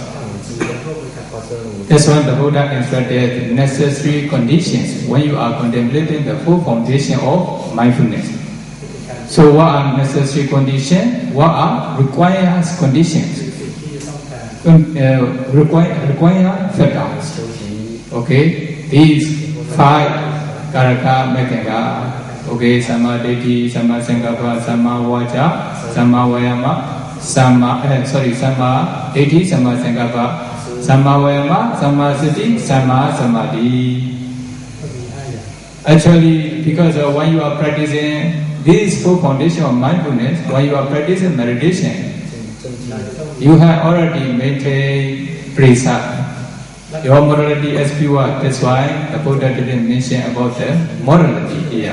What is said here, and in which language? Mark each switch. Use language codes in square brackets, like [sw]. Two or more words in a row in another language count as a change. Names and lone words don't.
[en] That's why the Buddha instructed necessary conditions when you are contemplating the full foundation of mindfulness. So what are necessary conditions? What are required conditions? Required factors. Okay, these 5 [pi] Karaka Mekkanga. Okay, Samma Ditti, Samma Sankappa, Samma Vaca, Samma Vayama, Samma Ditti, Samma Sankappa, Samma Vayama, Samma Sati, Samma Samadhi. [en] Actually, because when you are practicing this full foundation of mindfulness, when you are practicing meditation, you have already maintained precept. Your morality is pure. That's why the Buddha didn't mention about the morality here.